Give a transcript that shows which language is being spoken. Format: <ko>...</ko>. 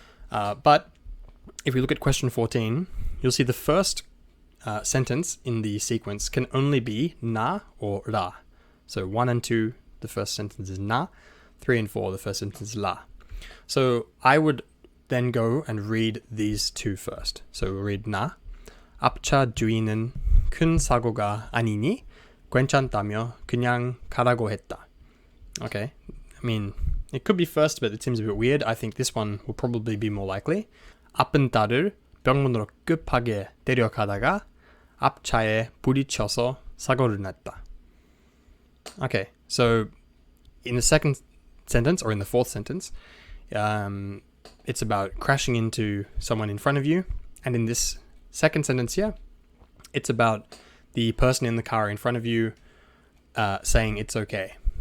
<en>But if we look at question 14, you'll see the first sentence in the sequence can only be na or ra. So 1 and 2, the first sentence is na. 3 and 4, the first sentence is la. So I would then go and read these two first. So we'll read na.</en> <ko>앞차 주인은 큰 사고가 아니니 괜찮다며 그냥 가라고 했다.</ko> <en>Okay, I mean, it could be first, but it seems a bit weird. I think this one will probably be more likely.</en> <ko>앞은 딸을 병원으로 급하게 데려가다가 앞차에 부딪혀서 사고를 냈다.</ko> <en>Okay, so in the second sentence, or in the fourth sentence, it's about crashing into someone in front of you. And in this second sentence here, it's about the person in the car in front of you saying it's okay.</en>